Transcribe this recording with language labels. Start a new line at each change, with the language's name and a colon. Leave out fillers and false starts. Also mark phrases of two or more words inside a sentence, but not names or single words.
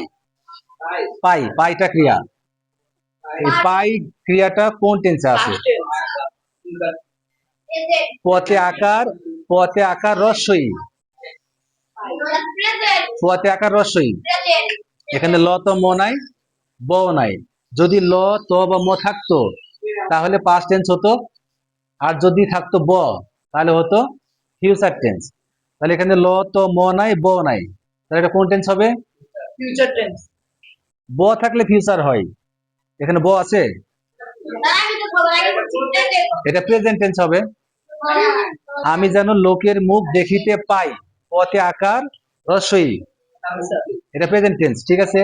Bangla: পাই, পাইটা ক্রিয়া, এই পাই ক্রিয়াটা কোন টেন্সে আছে?
English: Past tense.
Bangla: পথে আকার রস্যই, পথে আকার রস্যই। এখানে ল তো ম নাই, ব নাই। যদি ল ত বা ম থাকতো তাহলে
English: past tense
Bangla: হতো, আর যদি থাকতো ব তাহলে হতো
English: future tense.
Bangla: তাহলে এখানে ল তো ম নাই, ব নাই, তাহলে এটা কোন টেন্স হবে?
English: Future tense.
Bangla: ব থাকলে ফিউচার হয়, এখানে ব আছে, এটা
English: present tense
Bangla: হবে। আমি যেন লোকের মুখ দেখিতে পাই, পথে আকার রস্যই, এটা
English: present tense,
Bangla: ঠিক আছে।